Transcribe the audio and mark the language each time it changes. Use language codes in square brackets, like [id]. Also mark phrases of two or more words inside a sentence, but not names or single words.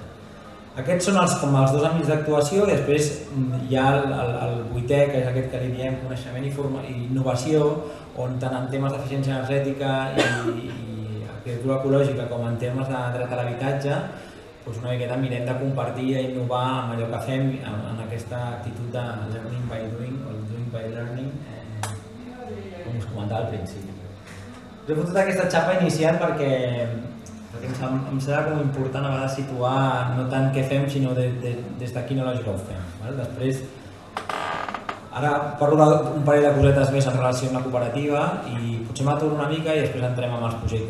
[ca] Aquests són els 2 àmbits d'actuació, i després hi ha el 8è, que és aquest que li diem coneixement i innovació, on tant en temes d'eficiència energètica i arquitectura ecològica com en termes de dret a l'habitatge, una miqueta mirem de compartir i innovar amb allò que fem en aquesta actitud de [en] learning by doing o doing by learning, [ca] com us comentava al principi. Us he fotut aquesta xapa inicial perquè em sembla com important a vegades situar no tant què fem, sinó des de quina lògica ho fem. Després, ara parlo d'un parell de cosetes més en relació amb la cooperativa i potser m'aturo una mica i després entrem amb els projectes.